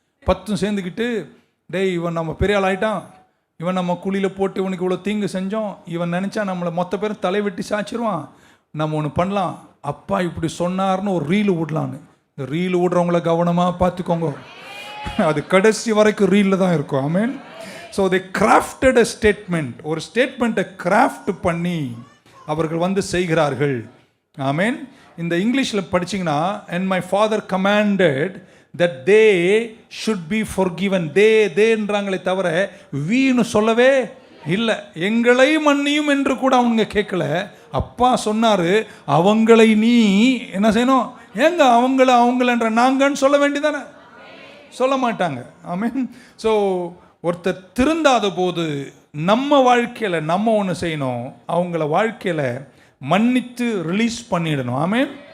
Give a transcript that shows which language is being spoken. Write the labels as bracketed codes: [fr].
[ta] 10 சேர்ந்துக்கிட்டு, டேய் இவன் நம்ம பெரிய ஆள் ஆகிட்டான், இவன் நம்ம குழியில் போட்டு இவனுக்கு இவ்வளோ தீங்கு செஞ்சோம், இவன் நினச்சா நம்மளை மொத்த பேரும் தலை வெட்டி சாய்ச்சிருவான், நம்ம ஒன்று பண்ணலாம், அப்பா இப்படி சொன்னார்னு ஒரு ரீல் விடலான்னு. இந்த ரீல் விடுறவங்கள கவனமாக பார்த்துக்கோங்க, அது கடைசி வரைக்கும் ரீலில் தான் இருக்கும். ஆமேன். So [en] they crafted a statement, [ta] ஒரு ஸ்டேட்மெண்ட்டை கிராஃப்ட் பண்ணி அவர்கள் வந்து செய்கிறார்கள். ஆமேன். இந்த இங்கிலீஷில் படிச்சிங்கன்னா, [en] and my father commanded that they should be forgiven. [ta] தேன்றாங்களே தவிர வீன்னு சொல்லவே இல்லை. எங்களை மன்னியும் என்று கூட அவங்க கேட்கல. அப்பா சொன்னார், அவங்களை நீ என்ன செய்யணும், ஏங்க அவங்களன்ற நாங்கன்னு சொல்ல வேண்டியதானே, சொல்ல மாட்டாங்க. ஆமேன். ஸோ ஒருத்தர் திருந்தாத போது நம்ம வாழ்க்கையில் நம்ம ஒன்று செய்யணும், அவங்கள வாழ்க்கையில் மன்னித்து ரிலீஸ் பண்ணிடணும். ஆமேன்.